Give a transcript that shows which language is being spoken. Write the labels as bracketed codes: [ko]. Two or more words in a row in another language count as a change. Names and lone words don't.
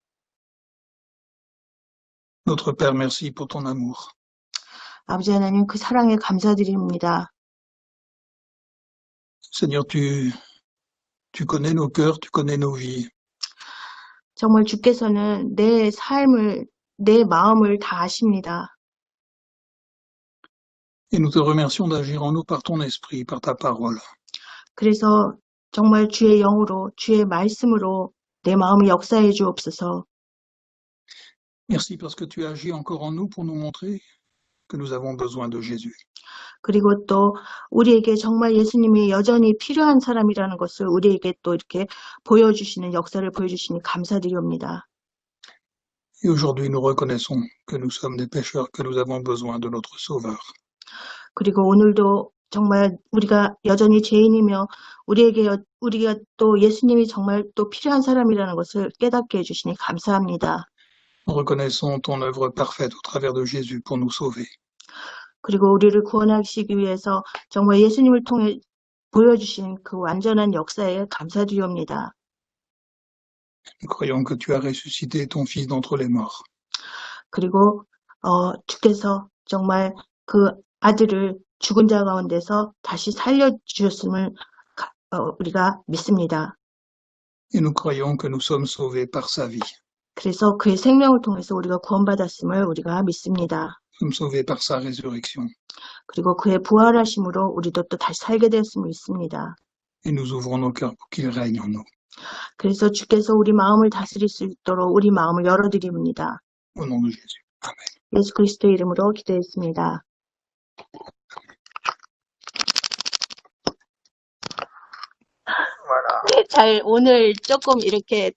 [fr] Notre Père, merci pour ton amour. [ko] 아버지 하나님 그 사랑에 감사드립니다. [fr] Seigneur, tu connais nos cœurs, tu connais nos vies. [ko] 정말 주께서는 내 삶을, 내 마음을 다 아십니다. [fr] Et nous te remercions d'agir en nous par ton esprit, par ta parole. [ko] 그래서 정말 주의 영으로, 주의 말씀으로 내 마음을 역사해 주옵소서. [fr] Merci parce que tu agis encore en nous pour nous montrer que nous avons besoin de Jésus. [ko] 그리고 또 우리에게 정말 예수님이 여전히 필요한 사람이라는 것을 우리에게 또 이렇게 보여주시는 역사를 보여주시니 감사드립니다. [fr] Et aujourd'hui, nous reconnaissons que nous sommes des pécheurs, que nous avons besoin de notre Sauveur. [ko] 그리고 오늘도 정말 우리가 여전히 죄인이며 우리가 또 예수님이 정말 또 필요한 사람이라는 것을 깨닫게 해주시니 감사합니다. [fr] Nous reconnaissons ton œuvre parfaite au travers de Jésus pour nous sauver. [ko] 그리고 우리를 구원하시기 위해서 정말 예수님을 통해 보여주신 그 완전한 역사에 감사드립니다. [fr] Nous croyons que tu as ressuscité ton Fils d'entre les morts. [ko] 그리고 주께서 정말 그 아들을 죽은 자 가운데서 다시 살려주셨음을 우리가 믿습니다. [fr] Et nous croyons que nous sommes sauvés par sa vie. [ko] 그래서 그의 생명을 통해서 우리가 구원받았음을 우리가 믿습니다. [fr] Nous sommes sauvés par sa résurrection. [ko] 그리고 그의 부활하심으로 우리도 또 다시 살게 되었음을 믿습니다. [fr] Et nous ouvrons nos cœurs pour qu'il règne en nous. [ko] 그래서 주께서 우리 마음을 다스릴 수 있도록 우리 마음을 열어드립니다. [fr] Au nom de Jésus. Amen. [ko] 예수 그리스도의 이름으로 기도했습니다. 네, 오늘 조금 이렇게